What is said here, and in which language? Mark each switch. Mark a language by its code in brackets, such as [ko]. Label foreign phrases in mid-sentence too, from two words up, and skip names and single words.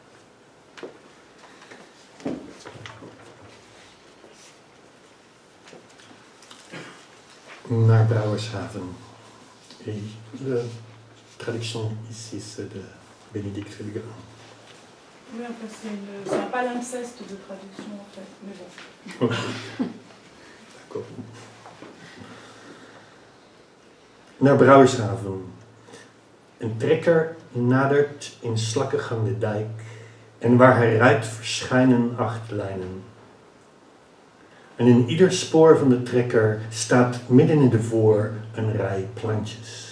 [nl] Naar Brouwershaven. [fr] Et la traduction ici, c'est de Bénédicte Felgrin. Oui, en fait, c'est un palimpseste de traduction, en fait, mais bon. Okay. D'accord. [nl] Naar Brouwershaven. Een trekker nadert in slakkengang de dijk en waar hij rijdt verschijnen 8 lijnen. En in ieder spoor van de trekker staat midden in de voor een rij plantjes.